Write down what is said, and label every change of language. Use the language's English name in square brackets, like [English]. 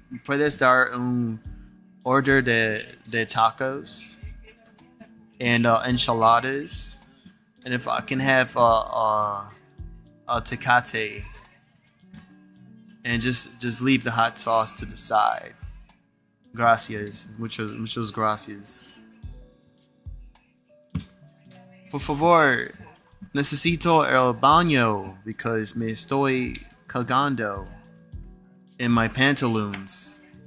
[Spanish] ¿Puedes dar un order de tacos [English] and [Spanish] enchiladas? [English] And if I can have a tecate and just leave the hot sauce to the side. [Spanish] Gracias, muchos gracias. Por favor, necesito el baño [English] because [Spanish] me estoy cagando [English] in my pantaloons.